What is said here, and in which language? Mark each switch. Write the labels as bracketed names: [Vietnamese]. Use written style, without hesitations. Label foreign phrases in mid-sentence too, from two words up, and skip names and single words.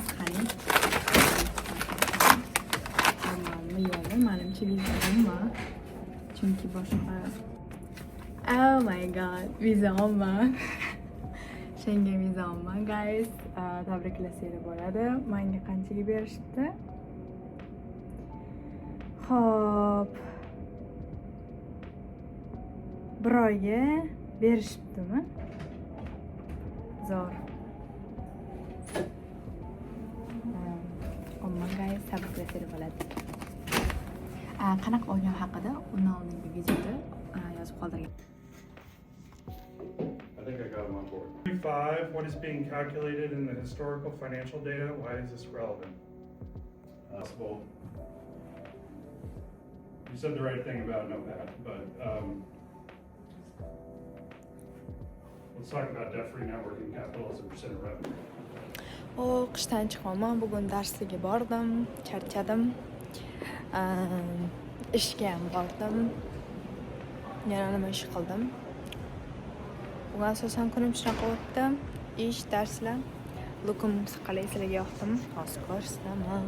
[Uzbek] Qani. Normalmi yo'qmi? Menimcha vizammi? Chunki boshqa [English] Oh my god, [Uzbek] vizammi? Schengen vizammi, guys? Tabriklasanglar bo'ladi. Menga qanchaga berishdi? Xo'p. Bir oyga berishibdimi? Zo'r. Omma guys, tabriklasanglar bo'ladi. Qanaqa olgan haqida uni oldingi videoda yozib qoldirgan. [English] I think I got them on board. 5, what is being calculated in the historical financial data? Why is this relevant? Possible. You said the right thing about NOPAT, but let's talk about debt-free networking capital as a percent of revenue. [Uzbek] Qishdan chiqaman. Bugun darsga bordim, charchadim. Ishga ham bordim. Yana nima ish qildim? Bugun asosan kunim shunaqa o'tdi. Ish, darslar. Lukum qalay sizlarga yoqdimi?